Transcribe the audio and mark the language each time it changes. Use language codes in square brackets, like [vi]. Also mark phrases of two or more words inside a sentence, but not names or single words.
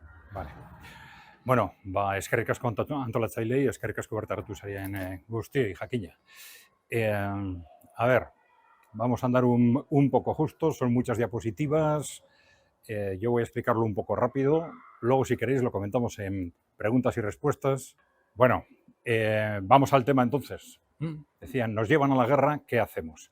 [es] Vale. [eu] Bueno, eskerrik asko antolatzailei, eskerrik asko berta hartu zarien guztioi, jakina. [es] A ver, vamos a andar un poco justos, son muchas diapositivas, yo voy a explicarlo un poco rápido, luego si queréis lo comentamos en preguntas y respuestas. Bueno, vamos al tema entonces. Decían, nos llevan a la guerra, ¿qué hacemos?